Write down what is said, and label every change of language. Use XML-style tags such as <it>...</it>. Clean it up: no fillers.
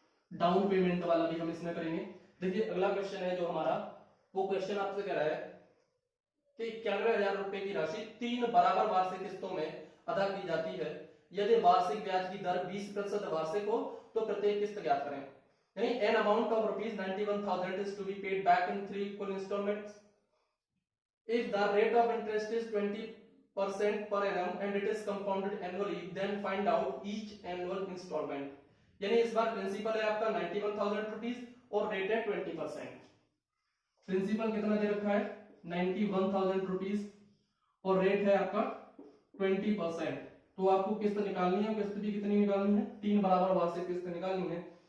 <hi>Down payment वाला भी हम इसमें करेंगे। देखिए अगला क्वेश्चन है जो हमारा, वो क्वेश्चन आपसे कह रहा है कि 91,000 रुपए की राशि 3 बराबर वार्षिक किस्तों में अदा की जाती है। यदि वार्षिक ब्याज की दर 20% वार्षिक हो तो प्रत्येक किस्त ज्ञात करें।</hi> <en>यानी an amount of rupees 91,000 is to be paid back in 3 equal installments. If the rate of interest is 20% per annum and it is compounded annually, then find out each annual installment.</en> <hi>यानी इस बार principal है आपका 91,000 rupees और rate है 20%। Principal कितना दे रखा है 91,000 rupees और रेट है आपका 20%। तो आपको किस्त निकालनी है, किस्त भी कितनी निकालनी है 3 बराबर वार्षिक किस्त निकालनी है।</hi>